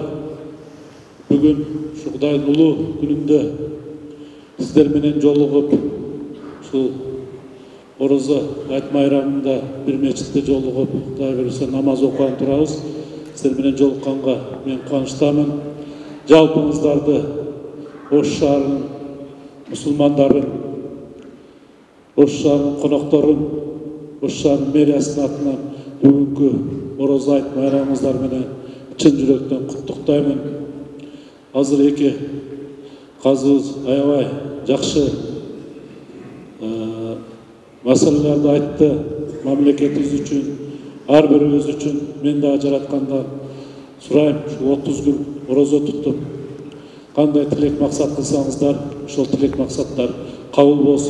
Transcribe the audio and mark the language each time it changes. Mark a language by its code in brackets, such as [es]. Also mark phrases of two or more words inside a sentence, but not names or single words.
[ky] Бүгүн ушундай улуу күнүндө сиздер менен жолугуп, ушул орозо айт майрамында бир мечитте жолугуп, Кудай буйруса намаз окуган турабыз. Сиздер менен жолукканга мен кубанычтамын. Жалпыңыздарды Ош шаарынын мусулмандарын, Ош шаарынын конокторун, Ош шаарынын мэриясынын атынан бүгүнкү Орозо айт bayramыңыздар менен чын жүрөктөн куттуктаймын. Азыр эки казыбыз аябай жакшы маселелерди айтты. Мамлекетибиз үчүн, ар бирибиз үчүн мен дагы жараткандан сурайм, 30 күн орозо туттуп, кандай тилек максат кылсаңыздар, ошол тилек максаттар кабыл болсун.